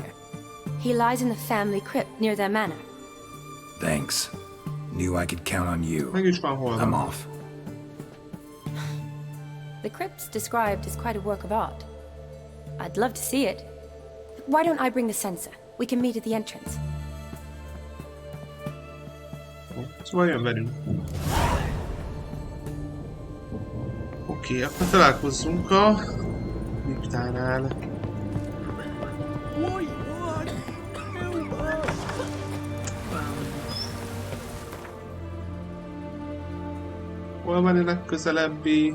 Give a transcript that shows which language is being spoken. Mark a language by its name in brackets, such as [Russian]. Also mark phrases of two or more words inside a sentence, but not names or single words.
[English] He lies in the family crypt near their manor. Thanks. Knew I could count on you. I'm off. The crypt's described as quite a work of art. I'd love to see it. Why don't I bring the censer? We can meet at the entrance. [Hungarian] Szóval jön velünk. Oké, akkor találkozzunk a kriptánál. Hol van ennek közelebbi?